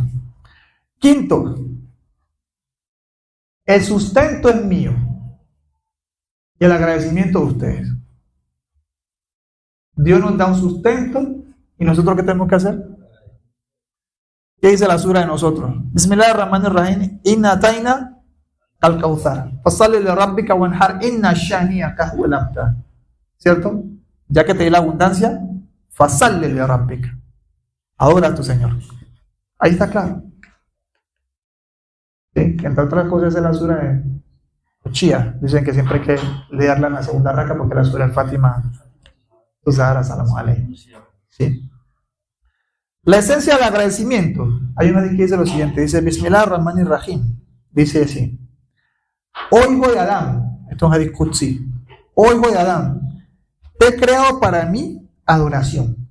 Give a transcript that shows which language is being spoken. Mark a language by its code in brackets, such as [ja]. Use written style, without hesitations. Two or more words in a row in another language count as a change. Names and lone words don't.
[es] Quinto, el sustento es mío y el agradecimiento de ustedes. Dios nos da un sustento y nosotros ¿qué tenemos que hacer? ¿Qué dice la sura de nosotros? [ar] بسم الله الرحمن الرحيم. إنا أعطينا الكوثر. فصل لربك وانحر إن شانئك هو الأبتر. [es] ¿Cierto? Ya que te di la abundancia, [ar] فصل لربك. [es] Adora a tu Señor. Ahí está claro. ¿Sí? Que entre otras cosas es la sura de Shia. Dicen que siempre hay que leerla en la segunda raka porque la sura de Fátima usada [ar] سلام عليه. [es] ¿Sí? La esencia del agradecimiento. Hay una que dice lo siguiente. Dice Bismillahirrahmanirrahim. Dice así. Oigo de Adán, esto es un [ar] حديث قدسي. [es] Oigo de Adán, Te he creado para mi adoración.